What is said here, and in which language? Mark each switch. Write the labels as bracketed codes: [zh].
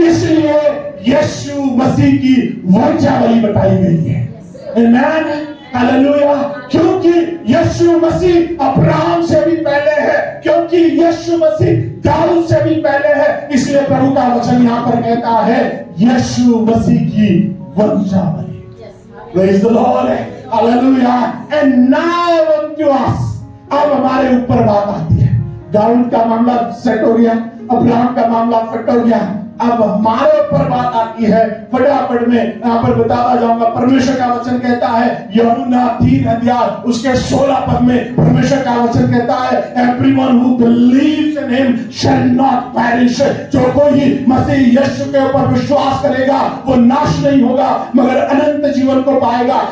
[hi] इसलिए यीशु मसीह की वंशावली बताई गई है। आमेन, हालेलुया। क्योंकि यीशु मसीह अब्राहम से भी पहले है, क्योंकि यीशु मसीह दाऊद से भी पहले है, इसलिए प्रभु का वचन यहाँ पर कहता है यीशु मसीह की वंशावली। [en] Praise the Lord, hallelujah, and now unto us, [hi] अब हमारे ऊपर बात आती है। दाऊद का मामला सेट हो गया, अब्राहम का मामला सेट हो गया, अब हमारे ऊपर बात आती है। फटाफट में यहाँ पर बताता जाऊंगा। परमेश्वर का वचन कहता है, यूहन्ना 3 अध्याय उसके 16 पद में परमेश्वर का वचन कहता है, [en] everyone who believes in him shall not perish, [hi] जो कोई मसीह यीशु के ऊपर विश्वास करेगा वो नाश नहीं होगा मगर अनंत जीवन को पाएगा।